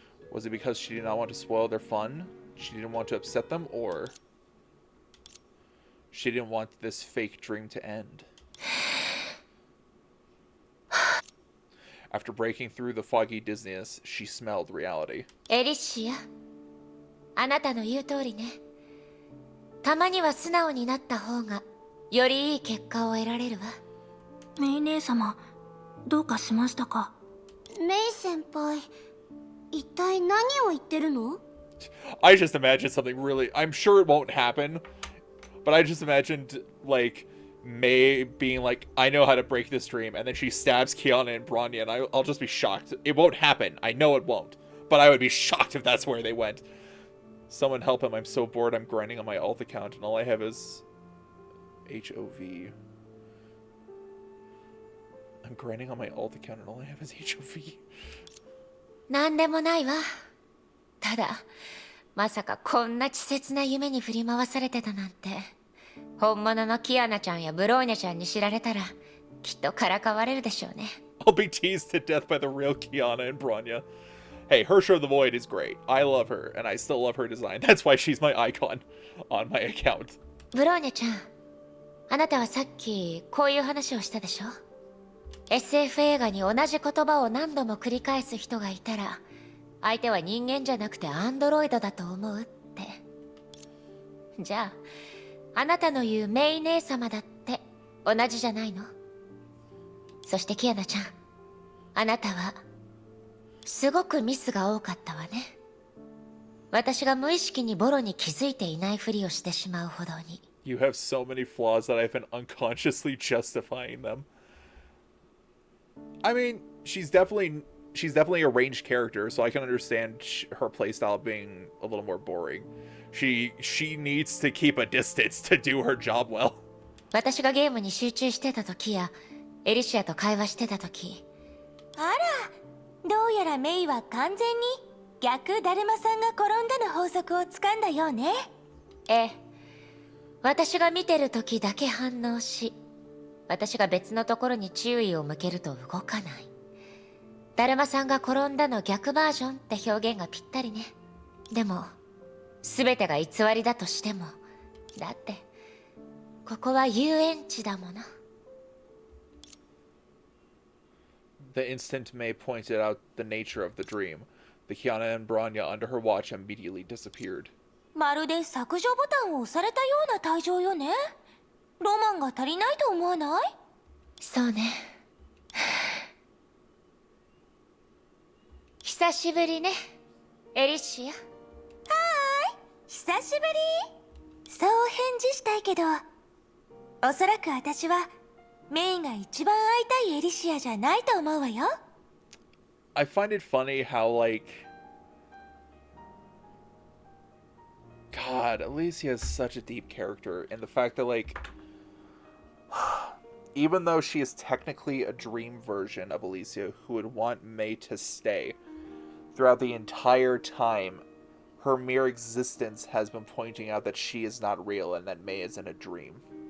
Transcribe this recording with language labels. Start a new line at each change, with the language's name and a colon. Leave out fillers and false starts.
English: Was it because she did not want to spoil their fun? She didn't want to upset them? Or she didn't want this fake dream to end? After breaking through the foggy dizziness, she smelled reality.
Japanese: エリシアあなたの言う通りねたまには素直になった方がよりいい結果を得られるわメイ姉様どうかしましたか？メイ先輩一体何を言ってるの？
English: I just imagined something really... I'm sure it won't happen, but I just imagined, like, May being like, I know how to break this dream, and then she stabs Kiana and Branya, and I'll just be shocked. It won't happen. I know it won't. But I would be shocked if that's where they went. Someone help him. I'm so bored I'm grinding on my alt account, and all I have is... HOV. I'm grinding on my alt account, and all I have is HOV.
Japanese: なんでもないわただまさかこんな稚拙な夢に振り回されてたなんて本物のキアナちゃんやブローニャちゃんに知られたらきっとからかわれるでしょうね
English: I'll be teased to death by the real Kiana and Branya. Hey, Hersher of the Void is great. I love her, and I still love her design. That's why she's my icon on my account.
Japanese: ブローニャちゃんあなたはさっきこういう話をしたでしょ SF 映画に同じ言葉を何度も繰り返す人がいたら相手は人間じゃなくてアンドロイドだと思うってじゃああなたの言うメイ姉様だって同じじゃないのそしてキアナちゃんあなたはすごくミスが多かったわね。私が無意識にボロに気づいていないふりをしてしまうほどに。
English: You have so many flaws that I've been unconsciously justifying them. I mean, she's definitely a ranged character, so I can understand her playstyle being a little more boring. She needs to keep a distance to do her job well.
Japanese: 私がゲームに集中してた時やエリシアと会話してた時、あら、どうやらメイは完全に逆だるまさんが転んだの法則をつかんだようね。ええ、私が見てる時だけ反応し、私が別のところに注意を向けると動かない。だるまさんが転んだの逆バージョンって表現がぴったりね。でも全てが偽りだとしても、だってここは遊園地だもの。
English: The instant May pointed out the nature of the dream, the Kiana and Bronya under her watch immediately disappeared.
Japanese: まるで削除ボタンを押されたような退場よね。ロマンが足りないと思わない？そうね。久しぶりね、エリシア。はーい、久しぶり。そう返事したいけど、おそらく私はメイが一番会いたいエリシアじゃないと思うわよ。
English: I find it funny how, like, God, Alicia is such a deep character, and the fact that, like, even though she is technically a dream version of Alicia who would want May to stay, throughout the entire time, her mere existence has been pointing out that she is not real and that May is in a dream.